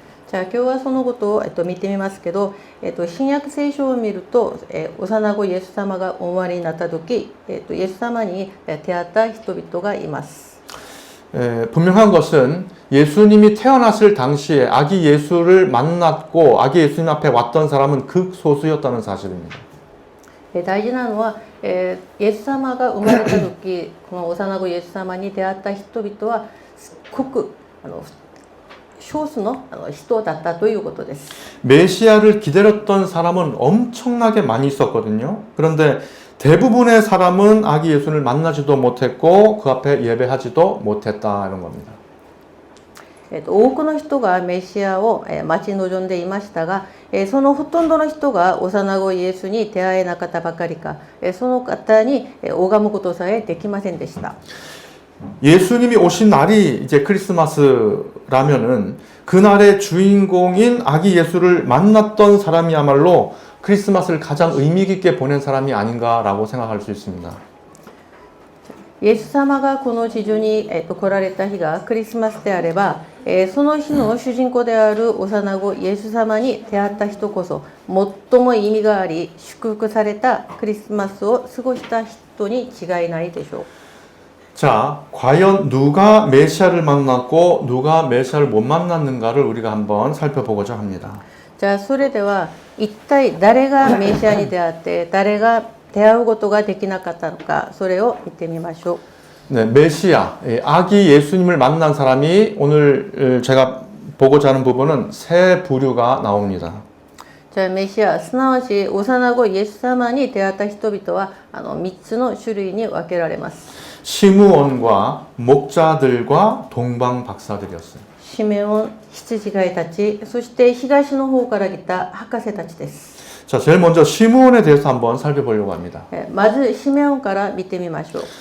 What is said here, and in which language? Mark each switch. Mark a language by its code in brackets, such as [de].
[ja] じゃあ今日はそのことを見てみますけど、新約聖書を見ると、幼子イエス様がお生まれになった時、イエス様に出会った人々がいます。 [ko] 분명한 것은 예수님이 태어났을 당시에 아기 예수를 만났고 아기 예수님 앞에 왔던 사람은 극소수였다는 사실입니다. [ja] 大事なのは、イエス様が生まれた時この幼子イエス様に出会った人々はごく少数の人だったということです。 [ko] 메시아를 기다렸던 사람은 엄청나게 많이 있었거든요. 그런데 대부분의 사람은 아기 예수를 만나지도 못했고 그 앞에 예배하지도 못했다 이런 겁니다. [ja] 多くの人がメシアを待ち望んでいましたが、そのほとんどの人が幼子イエスに出会えなかったばかりか、その方に拝むことさえできませんでした。 [ko] 예수님이 오신 날이 이제 크리스마스라면은 그날의 주인공인 아기 예수를 만났던 사람이야말로 크리스마스를 가장 의미 깊게 보낸 사람이 아닌가라고 생각할 수 있습니다. [ja] イエス様がこの地上に、来られた日がクリスマスであれば、その日の主人公である幼子イエス様に出会った人こそ最も意味があり祝福されたクリスマスを過ごした人に違いないでしょう。 [ko] 자, 과연 누가 메시아를 만났고 누가 메시아를 못 만났는가를 우리가 한번 살펴보고자 합니다. [ja] じゃあそれでは一体誰がメシアに出会って誰が出会うことができなかったのか、それを見てみましょう。 [ko] 네, 메시아, 아기 예수님을 만난 사람이 오늘 제가 보고자 하는 부분은 세 부류가 나옵니다. [ja] じゃあメシア、すなわち幼子イエス様に出会った人々は3つの種類に分けられます。 [ko] 시므온과 목자들과 동방 박사들이었어요. [ja] シメオン、羊飼いたち、そして東の方から来た博士たちです。 [ko] 자, 제일 먼저 시므온에 대해서 한번 살펴보려고 합니다. [ja] まずシメオンから見てみましょう。